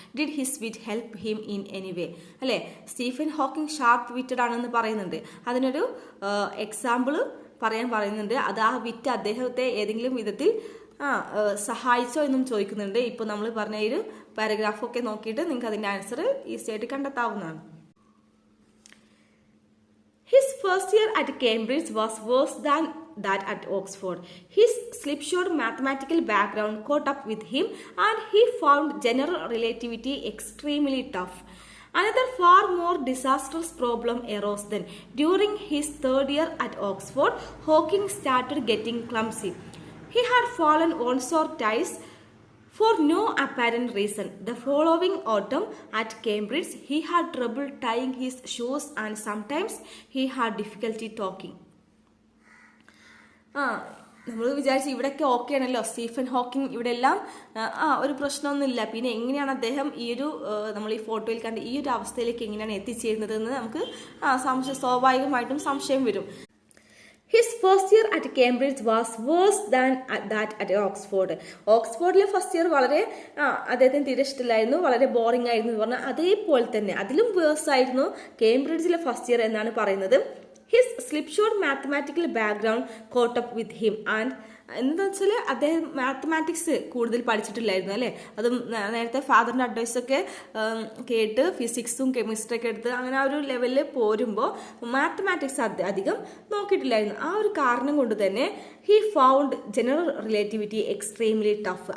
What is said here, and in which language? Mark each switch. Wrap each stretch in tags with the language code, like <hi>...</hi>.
<en>Did his wit help him in any way?</en> <ml>അല്ലെ, Stephen Hawking sharp witted ആണെന്ന് പറയുന്നുണ്ട്. അതിനൊരു എക്സാമ്പിൾ പറയാൻ പറയുന്നുണ്ട്. അത് ആ വിറ്റ് അദ്ദേഹത്തെ ഏതെങ്കിലും വിധത്തിൽ സഹായിച്ചോ എന്നും ചോദിക്കുന്നുണ്ട്. ഇപ്പൊ നമ്മൾ പറഞ്ഞ ഒരു പാരഗ്രാഫൊക്കെ നോക്കിയിട്ട് നിങ്ങൾക്ക് അതിന്റെ ആൻസർ ഈസി ആയിട്ട് കണ്ടെത്താവുന്നതാണ്.</ml> <en>His first year at Cambridge was worse than that at Oxford. His slipshod mathematical background caught up with him and he found general relativity extremely tough. Another far more disastrous problem arose then. During his third year at Oxford, Hawking started getting clumsy. He had fallen once or twice for no apparent reason. The following autumn at Cambridge, he had trouble tying his shoes and sometimes he had difficulty talking.</en> <ml>നമ്മൾ വിചാരിച്ചു ഇവിടെയൊക്കെ okay ആണല്ലോ, Stephen Hawking ഇവിടെ എല്ലാം ഒരു പ്രശ്നമൊന്നുമില്ല. പിന്നെ എങ്ങനെയാണ് അദ്ദേഹം ഈ ഒരു നമ്മൾ ഈ ഫോട്ടോയിൽ കണ്ട് ഈ ഒരു അവസ്ഥയിലേക്ക് എങ്ങനെയാണ് എത്തിച്ചേരുന്നത് എന്ന് നമുക്ക് സ്വാഭാവികമായിട്ടും സംശയം വരും.</ml> <en>His first year at Cambridge was worse than that at Oxford.</en> <ml>ഓക്സ്ഫോർഡിലെ first year വളരെ അദ്ദേഹത്തിന് തീരെ ഇഷ്ടമില്ലായിരുന്നു, വളരെ ബോറിംഗ് ആയിരുന്നു എന്ന് പറഞ്ഞാൽ അതേപോലെ തന്നെ അതിലും വേഴ്സ് ആയിരുന്നു കേംബ്രിഡ്ജിലെ ഫസ്റ്റ് ഇയർ എന്നാണ് പറയുന്നത്.</ml> <en>His slipshod mathematical background caught up with him and</en> <ml>എന്താ വെച്ചാൽ അദ്ദേഹം മാത്തമാറ്റിക്സ് കൂടുതൽ പഠിച്ചിട്ടില്ലായിരുന്നു, അല്ലേ. അതും നേരത്തെ ഫാദറിന്റെ അഡ്വൈസൊക്കെ കേട്ട് ഫിസിക്സും കെമിസ്ട്രി ഒക്കെ എടുത്ത് അങ്ങനെ ആ ഒരു ലെവലിൽ പോരുമ്പോൾ മാത്തമാറ്റിക്സ് അധികം നോക്കിയിട്ടില്ലായിരുന്നു. ആ ഒരു കാരണം കൊണ്ട് തന്നെ</ml> <en>He found general relativity extremely tough.</en>